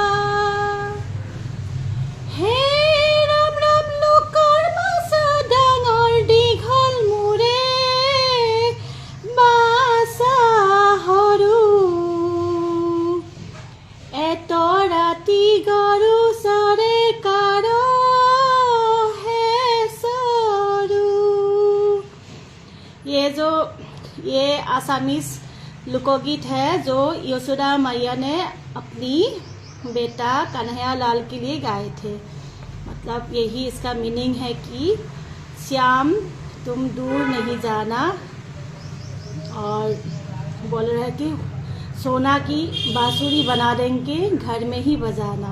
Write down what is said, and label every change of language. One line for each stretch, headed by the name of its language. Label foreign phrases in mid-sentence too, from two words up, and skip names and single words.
Assamese: হে ৰাম ৰাম লোকৰ মাজত ডাঙৰ দীঘল মূৰে বাছা সৰু, এত ৰাতি গৰু চৰে কাৰ
Hindi: ये आसामीज लोकगीत है जो यशोदा मैया ने अपनी बेटा कन्हैया लाल के लिए गाए थे। मतलब यही इसका मीनिंग है कि श्याम तुम दूर नहीं जाना, और बोल रहे हैं कि सोना की बांसुरी बना देंगे घर में ही बजाना।